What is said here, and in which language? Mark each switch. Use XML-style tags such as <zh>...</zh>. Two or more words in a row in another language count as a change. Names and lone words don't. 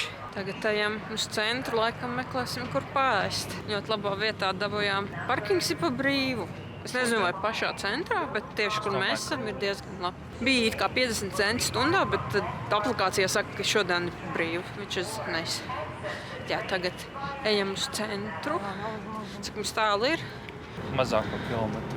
<lv>Tagad ejam uz centru, laikam meklēsim, kur pārēst. Ļoti labā vietā dabūjām. Parkings ir pa brīvu. Es nezinu, vai pašā centrā, bet tieši, kur mēs esam, ir diezgan labi. Bija it kā 50 centi stundā, bet tad aplikācijā saka, ka šodien ir brīvi.</lv> <en>Which is nice.</en> <lv>Jā, tagad ejam uz centru. Cik mums tālu ir? Mazāk par kilometru.</lv>